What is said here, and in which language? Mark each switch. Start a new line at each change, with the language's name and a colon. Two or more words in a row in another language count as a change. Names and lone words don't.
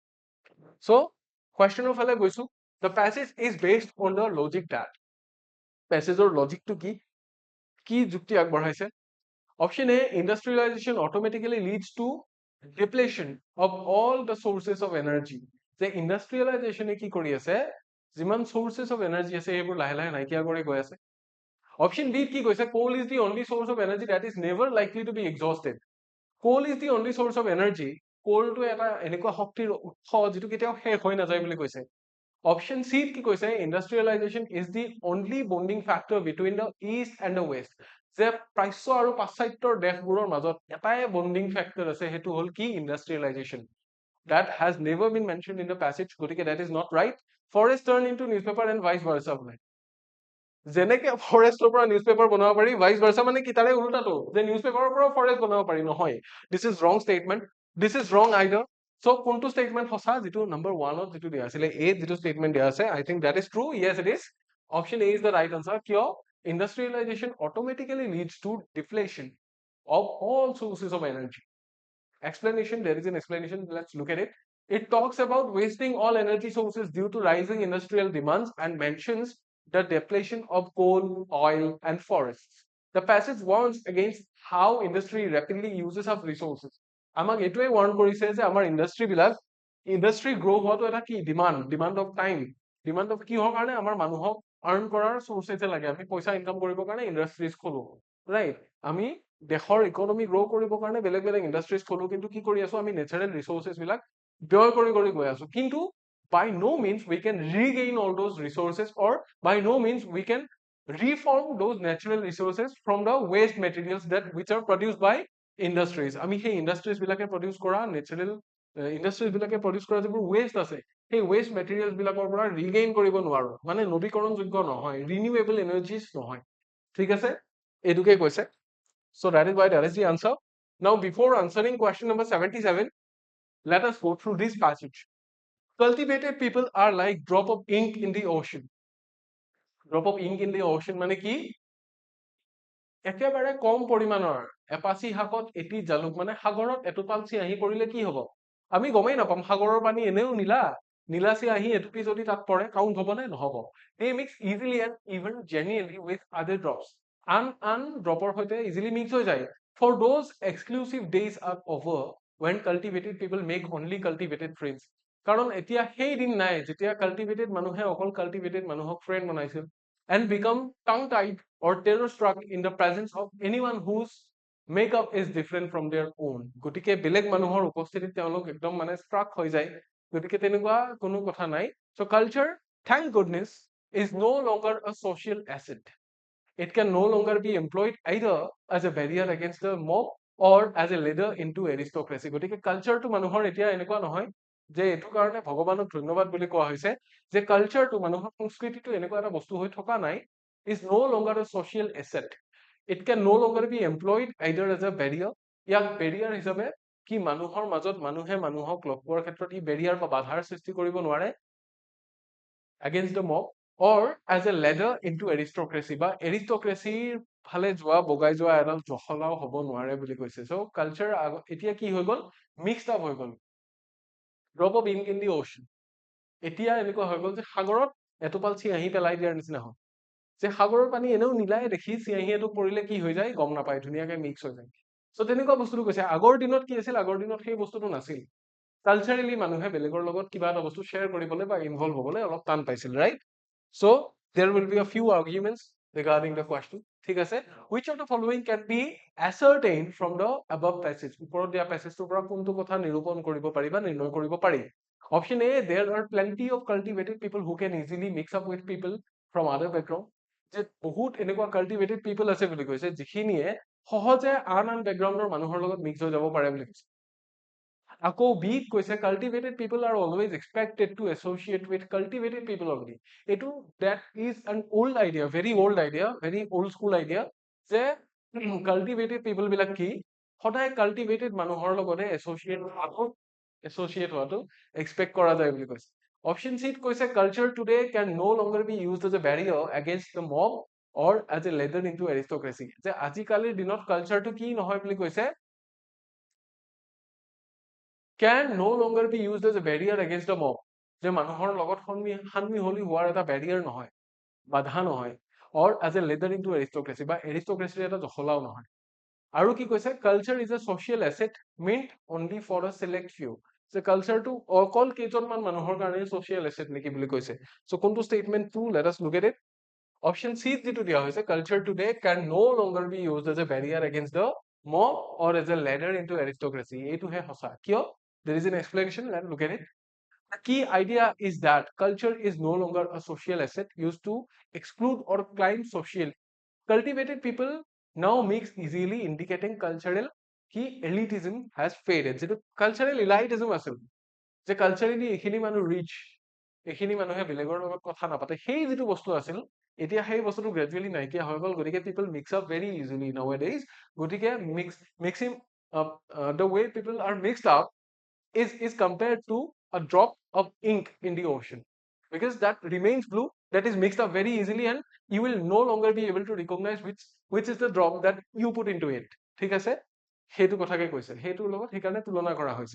Assamese: চ' কুৱেশ্যনৰ ফালে গৈছো
English: the passage is based on the logic that
Assamese: পেছেজৰ লজিকটো কি কি যুক্তি আগবঢ়াইছে
English: option A industrialization automatically leads to depletion of all the sources of energy
Assamese: যে ইণ্ডাষ্ট্ৰিয়েলাইজেশ্যনে কি কৰি আছে যিমান
English: sources of energy
Assamese: আছে সেইবোৰ লাহে লাহে নাইকিয়া কৰি গৈ আছে
English: option B
Assamese: কি কৈছে
English: coal is the only source of energy that is never likely to be exhausted coal is the only source of energy
Assamese: কোলটো এটা এনেকুৱা শক্তিৰ উৎস যিটো কেতিয়াও শেষ হৈ নাযায় বুলি কৈছে অপশ্যন
English: C
Assamese: কি কৈছে
English: industrialization is the only bonding factor between the east and the west
Assamese: যে প্ৰাচ্য আৰু পাশ্চাত্যৰ দেশবোৰৰ মাজত এটাই
English: bonding factor
Assamese: আছে সেইটো হ'ল কি
English: ইণ্ডাষ্ট্ৰিয়েলাইজেশ্যন that has never been mentioned in the passage
Assamese: গতিকে
English: that is not right forest turn into newspaper and vice versa বোলে
Assamese: যেনেকে ফৰেষ্টৰ পৰা
English: news paper
Assamese: বনাব পাৰি
English: vice versa
Assamese: মানে কি তাৰে উল্টাটো যে নিউজ পেপাৰৰ পৰাও ফৰেষ্ট বনাব পাৰি নহয়
English: this is wrong statement this is wrong either so'
Assamese: কোনটো ষ্টেটমেণ্ট সঁচা যিটো নম্বৰ ওৱানত যিটো দিয়া আছিলে এ যিটো ষ্টেটমেণ্ট দিয়া আছে
English: I think that is true yes it is option A is the right answer কিয় industrialization automatically leads to deflation of all sources of energy explanation there is an explanation let's look at it it talks about wasting all energy sources due to rising industrial demands and mentions the depletion of coal oil and forests the passage warns against how industry rapidly uses up resources
Assamese: আমাক এইটোৱে warn কৰিছে যে আমাৰ ইণ্ডাষ্ট্ৰি বিলাক
English: industry grow'
Assamese: হোৱাটো এটা কি
English: demand of time demand of
Assamese: কিহৰ কাৰণে আমাৰ মানুহক আৰ্ণ কৰাৰ চ'ৰ্চেছে লাগে আমি পইচা ইনকাম কৰিবৰ কাৰণে ইণ্ডাষ্ট্ৰিজ খোলো ৰাইট আমি দেশৰ ইকনমি গ্ৰ' কৰিবৰ কাৰণে বেলেগ বেলেগ ইণ্ডাষ্ট্ৰিজ খোলো, কিন্তু কি কৰি আছো আমি
English: natural resources
Assamese: বিলাক ব্যয় কৰি গৈ আছো।
English: কিন্তু by no means we can regain all those resources, or by no means we can reform those natural resources from the waste materials that which are produced by industries.
Assamese: আমি সেই ইণ্ডাষ্ট্ৰিজ বিলাকে প্ৰডিউচ কৰা
English: natural industries
Assamese: বিলাকে প্ৰডিউচ কৰা যিবোৰ ৱেষ্ট আছে, সেই
English: waste materials
Assamese: বিলাকৰ পৰা ৰিগেইন কৰিব নোৱাৰো, মানে নৱীকৰণযোগ্য নহয়,
English: renewable energies
Assamese: নহয়। ঠিক আছে, এইটোকে কৈছে।
English: So that is why that is the answer. Now, before answering question number 77, let us go through this passage. Cultivated people are like drop of ink in the ocean. Drop of ink in the ocean
Assamese: মানে কি? একেবাৰে কম পৰিমাণৰ এপাচি শাকত এটি জালুক, মানে সাগৰত এটোপাল চিয়াহী পৰিলে কি হ'ব? আমি গমেই নাপাম, সাগৰৰ পানী এনেও নীলা চিয়াহী এটুপি যদি তাত পৰে কাউণ্ট হ'ব নে? নহ'ব।
English: They mix easily and even genuinely with other drops.
Assamese: আন ড্ৰপৰ সৈতে
English: easily mix
Assamese: হৈ যায়।
English: For those exclusive days are over when cultivated people make only cultivated friends.
Assamese: কাৰণ এতিয়া সেই দিন নাই যেতিয়া কাল্টিভেটেড মানুহে অকল কাল্টিভেটেড মানুহক ফ্ৰেণ্ড বনাইছিল,
English: and become tongue tied or terror struck in the presence of anyone whose makeup is different from their own.
Assamese: গতিকে বেলেগ মানুহৰ উপস্থিতিত তেওঁলোক একদম মানে ষ্ট্ৰাক হৈ যায়। গতিকে তেনেকুৱা কোনো কথা নাই।
English: So culture, thank goodness, is no longer a social asset. It can no longer be employed either as a barrier against the mob or as a ladder into aristocracy.
Assamese: গতিকে কালচাৰটো মানুহৰ এতিয়া এনেকুৱা নহয় যে এইটো কাৰণে ভগৱানক ধন্যবাদ বুলি কোৱা হৈছে যে কালচাৰটো মানুহৰ সংস্কৃতিটো এনেকুৱা এটা বস্তু হৈ থকা নাই,
English: is no longer a social asset. It can no longer be employed either as a barrier.
Assamese: ইয়াক বেৰিয়াৰ হিচাপে কি মানুহৰ মাজত মানুহে মানুহক লগ পোৱাৰ ক্ষেত্ৰত ই বেৰিয়াৰ বা বাধাৰ সৃষ্টি কৰিব নোৱাৰে
English: against the mob, or as a ladder into aristocracy,
Assamese: বা এৰিষ্টক্ৰেচিৰ ফালে যোৱা বগাই যোৱা এডাল জখলাও হ'ব নোৱাৰে বুলি কৈছে। চ' কালচাৰ এতিয়া কি হৈ গ'ল?
English: mixed up
Assamese: হৈ গ'ল।
English: drop of ink in the ocean,
Assamese: এতিয়া এনেকুৱা হৈ গ'ল যে সাগৰত এটোপাল চিয়াহী পেলাই দিয়াৰ নিচিনা হয়, যে সাগৰৰ পানী এনেও নীলাই দেখি চিয়াহী এটো পৰিলে কি হৈ যায় গম নাপায়, ধুনীয়াকে মিক্স হৈ যায়। চ' তেনেকুৱা বস্তুটো কৈছে। আগৰ দিনত কি আছিল? আগৰ দিনত সেই বস্তুটো নাছিল। কালচাৰেলি মানুহে বেলেগৰ লগত কিবা এটা বস্তু শ্বেয়াৰ কৰিবলৈ বা ইনভলভ হ'বলৈ অলপ টান পাইছিল, ৰাইট?
English: So there will be a few arguments regarding the question.
Assamese: ঠিক আছে,
English: which of the following can be ascertained from the above passage?
Assamese: ওপৰত দিয়া প্যাসেজটোৰ পৰা কোনটো কথা নিৰূপণ কৰিব পাৰি বা নিৰ্ণয় কৰিব পাৰি?
English: Option A, there are plenty of cultivated people who can easily mix up with people from other background.
Assamese: যে বহুত এনেকুৱা
English: cultivated people
Assamese: আছে বুলি কৈছে যিখিনিয়ে সহজে আন বেকগ্ৰাউণ্ডৰ মানুহৰ লগত মিক্স হৈ যাব পাৰে বুলি কৈছে। আকৌ বি কৈছে
English: cultivated people are always expected to associate with cultivated people only.
Assamese: এইটো
English: that is an old idea, very old school idea,
Assamese: যে
English: cultivated people
Assamese: বিলাক কি সদায় cultivated মানুহৰ লগতে associate হোৱাটো expect কৰা যায় বুলি কৈছে।
English: option C কৈছে culture today can no longer be used as a barrier against the mob or as a ladder into aristocracy.
Assamese: যে আজিকালিৰ দিনত কালচাৰটো কি নহয় বুলি কৈছে,
English: can no longer be used as a barrier against the mob.
Assamese: যে মানুহৰ লগত সন্মিহলি হোৱাৰ এটা বেৰিয়াৰ নহয়, বাধা নহয়,
English: or as a ladder into aristocracy,
Assamese: বা এৰিষ্টক্ৰেচিৰ এটা জখলাও নহয়। আৰু কি কৈছে?
English: culture is a social asset meant only for a select few.
Assamese: যে কালচাৰটো অকল কেইজনমান মানুহৰ কাৰণে
English: social asset
Assamese: নেকি বুলি কৈছে।
English: So কোনটো statement টু? Let us look at it.
Assamese: Option C যিটো দিয়া হৈছে,
English: culture today can no longer be used as a barrier against the mob or as a ladder into aristocracy. এইটোহে সঁচা। কিয়? There is an explanation. Let's look at it. The key idea is that culture is no longer a social asset used to exclude or climb social. Cultivated people now mix easily, indicating cultural কি elitism has faded.
Assamese: যেটো
English: cultural elitism
Assamese: আছিল, যে কালচাৰেলি এইখিনি মানুহ ৰিচ, এইখিনি মানুহে বেলেগৰ লগত কথা নাপাতে, সেই যিটো বস্তু আছিল এতিয়া সেই বস্তুটো গ্ৰেজুৱেলি নাইকিয়া হৈ গ'ল।
English: গতিকে people mix up very easily now a days. গতিকে মিক্সিং the way people are mixed up is compared to a drop of ink in the ocean, because that remains blue, that is mixed up very easily, and you will no longer be able to recognize which is the drop that you put into it.
Assamese: ঠিক আছে, সেইটো কথাকে কৈছে, সেইটোৰ লগত সেইকাৰণে তুলনা কৰা হৈছে।